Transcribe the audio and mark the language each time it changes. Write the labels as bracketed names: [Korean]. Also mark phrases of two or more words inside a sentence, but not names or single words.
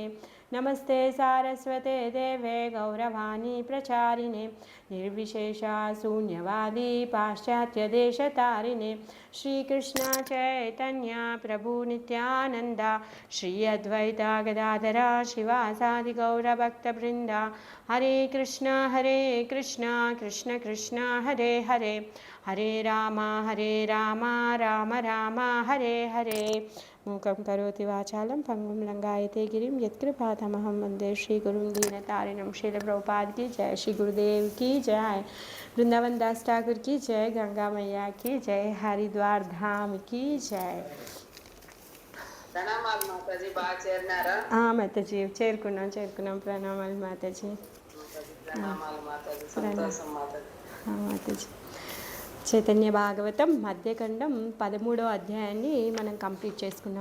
[Sanskrit] नमस्ते सारस्वते देवे गौरवाणी प्रचारिणे निर्विशेषा शून्यवादी पाश्चात्यदेशतारिणे। श्रीकृष्ण चैतन्य प्रभु नित्यानन्द श्री अद्वैता गदाधरा शिवासादि गौरभक्तवृन्दा। हरे कृष्ण कृष्ण कृष्ण हरे हरे हरे राम राम राम हरे हरे। मूकं करोति वाचालं पंगुं लंघयते गिरिं यत्कृपातमहं वन्दे श्रीगुरुं दीनतारिणं। [Hindi] श्रील प्रभुपाद की जय, श्री गुरुदेव की जय, वृंदावन दास ठाकुर की जय, गंगा मैया की जय, हरिद्वार धाम की जय। [Telugu] ప్రణామాలు మాతాజీ, బాగా చేరినారా? మాతాజీ చేరుకున్నాం. ప్రణామాలు మాతాజీ. ప్రణామాలు మాతాజీ, సంతోషం మాతాజీ. మాతాజీ చైతన్య భాగవతం మధ్యఖండం 13వ అధ్యాయాన్ని మనం కంప్లీట్ చేసుకున్నాం.